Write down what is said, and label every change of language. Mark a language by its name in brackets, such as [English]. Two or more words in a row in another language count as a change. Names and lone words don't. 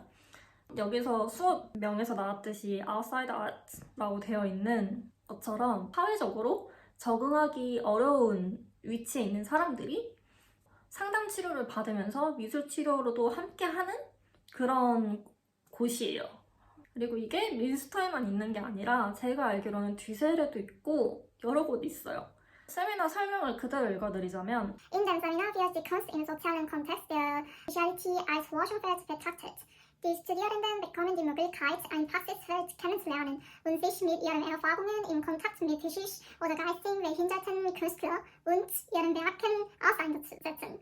[Korean] 여기서 수업명에서 나왔듯이 Outside Art라고 되어 있는 것처럼 사회적으로 적응하기 어려운 위치에 있는 사람들이 상담 치료를 받으면서 미술 치료로도 함께하는 그런 곳이에요. 그리고 이게 민스터에만 있는 게 아니라 제가 알기로는 뒤셀에도 있고 여러 곳 있어요. 세미나 설명을 그대로 읽어드리자면 [German] In dem Seminar wird die Kunst im sozialen Kontext der Psychiatrie als Forschungsfeld betrachtet. Die Studierenden bekommen die Möglichkeit, ein Praxisfeld kennenzulernen und sich mit ihren Erfahrungen im Kontakt mit psychisch oder geistig behinderten Künstlern und ihren Werken auseinanderzusetzen.